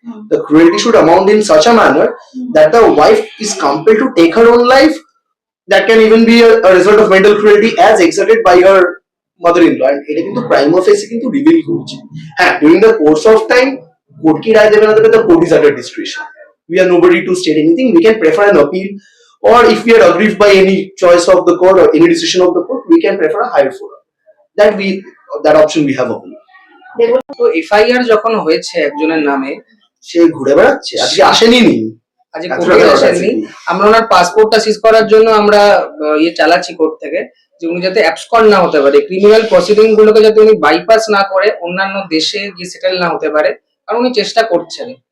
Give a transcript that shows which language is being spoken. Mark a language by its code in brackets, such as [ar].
[en] The cruelty should amount in such a manner that the wife is compelled to take her own life. That can even be a result of mental cruelty as exerted by her mother-in-law. [bn] And এটা কিন্তু prime অফেসে কিন্তু reveal করছে। [en] হ্যাঁ, during the course of time [bn] court কি রায় দেবে না দেবে, [en] the court is under discretion. We are nobody to state anything. We can prefer an appeal, or if we are aggrieved by any choice of the court or any decision of the court, we can prefer a higher forum. That option we have open. [bn] তো FIR যখন হয়েছে একজনের নামে, সে ঘুরে বেড়াচ্ছে, আজকে আসেনি নি, আজকে কোর্টে আসেননি, আমরা ওনার পাসপোর্টটা সিজ করার জন্য আমরা ইয়ে চালাচ্ছি কোর্ট থেকে, যে উনি যাতে অ্যাবসকন্ড না হতে পারে, ক্রিমিনাল প্রসিডিং গুলোকে যাতে উনি বাইপাস না করে অন্যান্য দেশে গিয়ে সেটেল না হতে পারে, কারণ উনি চেষ্টা করছেন।